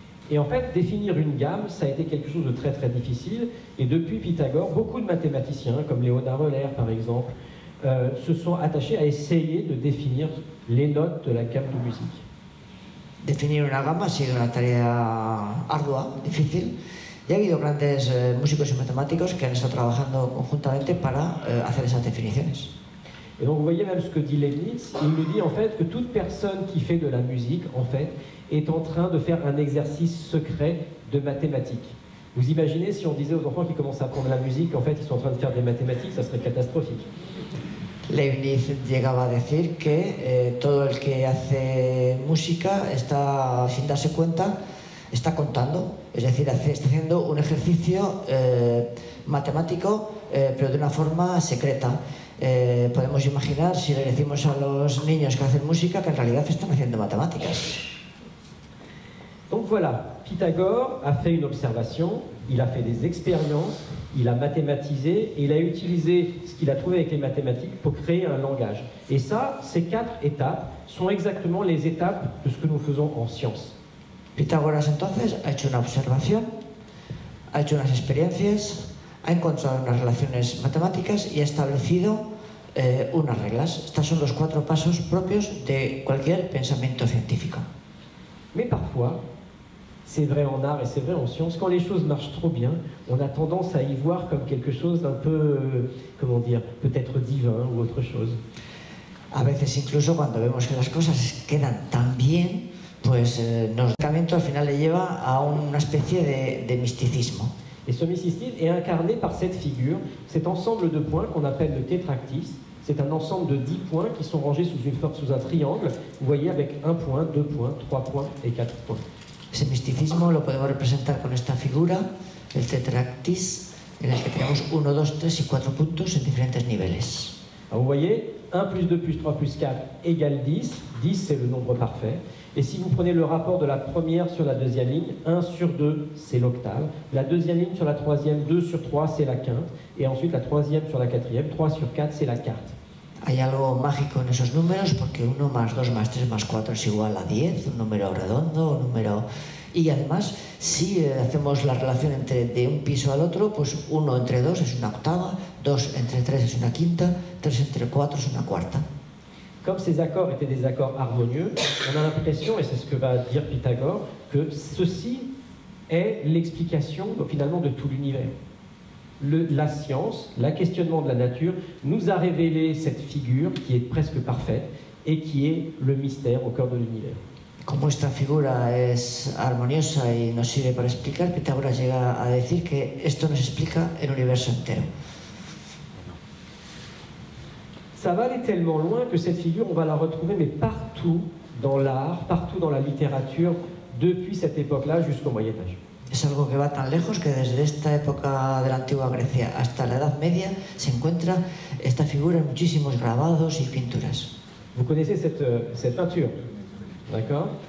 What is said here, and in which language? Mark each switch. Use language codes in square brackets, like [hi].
[fr] Et en fait, définir une gamme, ça a été quelque chose de très très difficile. Et depuis Pythagore, beaucoup de mathématiciens, comme Léonard Euler par exemple, se sont attachés à essayer de définir les notes de la gamme de musique. [es] Definir una gama ha sido una tarea ardua, difícil, y ha habido grandes músicos y matemáticos que han estado trabajando conjuntamente para hacer esas definiciones. [fr] Et donc vous voyez même ce que dit Leibniz, il nous dit en fait que toute personne qui fait de la musique, en fait, est en train de faire un exercice secret de mathématiques. Vous imaginez si on disait aux enfants qui commencent à apprendre la musique, en fait, ils sont en train de faire des mathématiques, ça serait catastrophique. [es] Leibniz llegaba a decir que todo el que hace música está, sin darse cuenta, está contando, es decir, está haciendo un ejercicio matemático, pero de una forma secreta. Podemos imaginar, si le decimos a los niños que hacen música, que en realidad están haciendo matemáticas. [fr] Donc voilà, Pythagore a fait une observation, il a fait des expériences, il a mathématisé et il a utilisé ce qu'il a trouvé avec les mathématiques pour créer un langage. Et ça, ces 4 étapes sont exactement les étapes de ce que nous faisons en sciences. [es] Pitágoras entonces ha hecho una observación, ha hecho unas experiencias, ha encontrado unas relaciones matemáticas y ha establecido unas reglas. Estos son los 4 pasos propios de cualquier pensamiento científico. [fr] Mais parfois, c'est vrai en art et c'est vrai en science, quand les choses marchent trop bien, on a tendance à y voir comme quelque chose d'un peu, comment dire, peut-être divin ou autre chose. [es] A veces incluso cuando vemos que las cosas quedan tan bien, pues nos al final le lleva a una especie de misticismo. [fr] Et ce mysticisme est incarné par cette figure, cet ensemble de points qu'on appelle le tétractys. C'est un ensemble de 10 points qui sont rangés sous un triangle, vous voyez, avec 1 point, 2 points, 3 points et 4 points. [es] Ese misticismo lo podemos representar con esta figura, el tetractys, en el que tenemos 1, 2, 3 y 4 puntos en diferentes niveles. [fr] Alors vous voyez, 1 plus 2 plus 3 plus 4 égale 10. 10, c'est le nombre parfait. Et si vous prenez le rapport de la première sur la deuxième ligne, 1 sur 2, c'est l'octave. La deuxième ligne sur la troisième, 2 sur 3, c'est la quinte. Et ensuite, la troisième sur la quatrième, 3 sur 4, c'est la quarte. [es] Hay algo mágico en esos números porque 1 más 2 más 3 más 4 es igual a 10, un número redondo, un número... Y además, si hacemos la relación de un piso al otro, pues 1 entre 2 es una octava, 2 entre 3 es una quinta, 3 entre 4 es una cuarta. [fr] comme ces accords étaient des accords harmonieux, on a l'impression, et c'est ce que va dire Pythagore, que ceci est l'explication finalement de tout l'univers. La science, le questionnement de la nature, nous a révélé cette figure qui est presque parfaite et qui est le mystère au cœur de l'univers. [es] Como esta figura es armoniosa y nos sirve para explicar, Pitágoras llega a decir que esto nos explica el universo entero. [fr] Ça va aller tellement loin que cette figure, on va la retrouver mais partout dans l'art, partout dans la littérature, depuis cette époque-là jusqu'au Moyen-Âge. [es] Es algo que va tan lejos que desde esta época de la antigua Grecia hasta la Edad Media se encuentra esta figura en muchísimos grabados y pinturas. [fr] Vous connaissez cette peinture, d'accord?